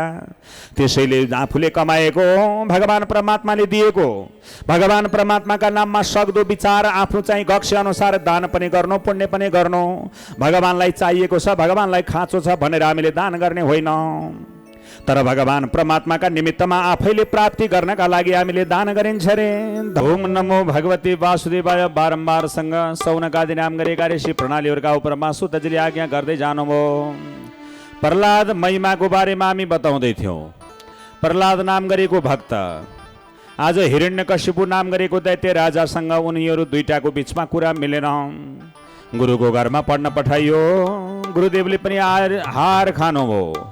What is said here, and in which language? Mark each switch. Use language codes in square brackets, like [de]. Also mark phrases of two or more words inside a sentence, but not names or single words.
[ne] त्यसैले आफूले कमाएको भगवान परमात्माले दिएको, भगवान परमात्माका नाममा सक्दो विचार आफू चाहिँ गक्ष्य अनुसार दान पनि गर्नु, पुण्य पनि गर्नु। भगवानलाई चाहिएको छ, भगवानलाई खाँचो छ भनेर हामीले दान गर्ने होइन, तर भगवान परमात्माका निमित्तमा आफैले प्राप्ति गर्नका लागि हामीले दान गरिन्छ रे। [sa] ओम नमो भगवती वासुदेवाय [ne] बारम्बारसँग सौनकादि नाम गरेका ऋषि प्रणालीहरूका उपरमा सुतजीले आज्ञा गर्दै जानुभयो। प्रहलाद महिमाको बारेमा हामी बताउँदै थियौँ। प्रहलाद नाम गरेको भक्त आज हिरण्यकशिपु नाम गरेको दैत्य राजासँग उनीहरू दुईटाको बिचमा कुरा मिलेन। गुरुको घरमा पढ्न पठाइयो, गुरुदेवले पनि हार खानुभयो।